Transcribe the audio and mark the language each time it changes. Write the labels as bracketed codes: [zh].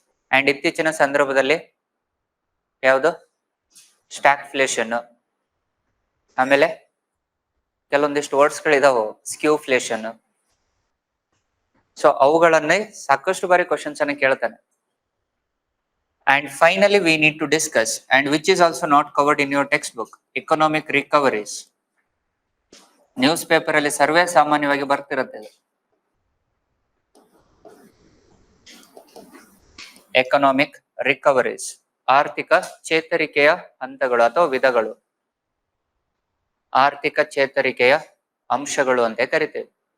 [kn] And ಇತ್ತೀಚಿನ ಸಂದರ್ಭದಲ್ಲಿ ಯಾವುದು ಸ್ಟಾಗ್ಫ್ಲೇಷನ್, ಆಮೇಲೆ ಕೆಲವೊಂದಿಷ್ಟು ವರ್ಡ್ಸ್ ಗಳಿದಾವು ಸ್ಕ್ಯೂಫ್ಲೇಷನ್. ಸೊ ಅವುಗಳನ್ನೇ ಸಾಕಷ್ಟು ಬಾರಿ ಕ್ವಶನ್ಸ್ ಅನ್ನ ಕೇಳ್ತಾನೆ. [en] And finally, we need to discuss, and which is also not covered in your textbook, economic recoveries. [kn] News paper ಅಲ್ಲಿ ಸರ್ವೇ ಸಾಮಾನ್ಯವಾಗಿ ಬರ್ತಿರುತ್ತೆ. ಎಕನಾಮಿಕ್ ರಿಕವರೀಸ್, ಆರ್ಥಿಕ ಚೇತರಿಕೆಯ ಹಂತಗಳು ಅಥವಾ ವಿಧಗಳು, ಆರ್ಥಿಕ ಚೇತರಿಕೆಯ ಅಂಶಗಳು ಅಂತ ಕರಿತೇವೆ.